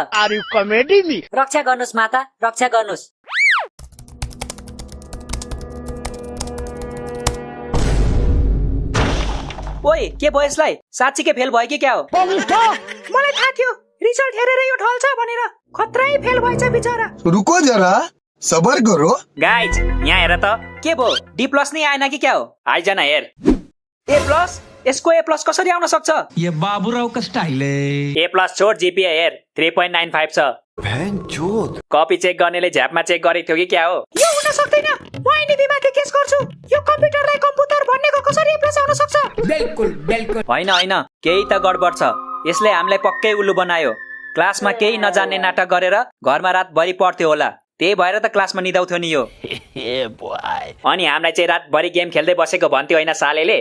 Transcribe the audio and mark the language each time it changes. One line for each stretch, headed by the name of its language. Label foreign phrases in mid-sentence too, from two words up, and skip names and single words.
Nepali: रक्षा गर्नुस् माता, रक्षा गर्नुस्। ओइ के भयो यसलाई? साँच्चीकै फेल भयो कि क्या हो? मलाई थाहा थियो रिजल्ट हेरेर यो ढल्छ भनेर, खत्रै फेल भएछ बिचरा।
Hindi: रुको जरा, सबर करो।
Nepali: गाइज यहाँ हेर त, के भयो?
English: D plus
Nepali: नै आएन कि क्या हो? आइज न हेर। ए यसको
English: A plus
Nepali: कसरी आउन सक्छ
Hindi: ये बाबूराव का स्टाइल है
English: A plus
Nepali: छोड जीपीए हेर 3.95 छ कपी चेक गर्नेले झ्यापमा चेक गरेको थियो कि क्या हो यो हुन सक्दैन म एनबीमाथि केस गर्छु यो कम्प्युटरलाई कम्प्युटर भन्नेको कसरी
English: A plus
Nepali: आउन सक्छ बिल्कुल बिल्कुल होइन होइन केही त गडबड छ यसले हामीलाई पक्कै उल्लु बनायो क्लासमा केही नजान्ने नाटक गरेर घरमा रातभरि पढ्थ्यो होला त्यही भएर त क्लासमा निदाउँथ्यो नि यो अनि हामीलाई चाहिँ रातभरि गेम खेल्दै बसेको भन्थ्यो होइन सालेले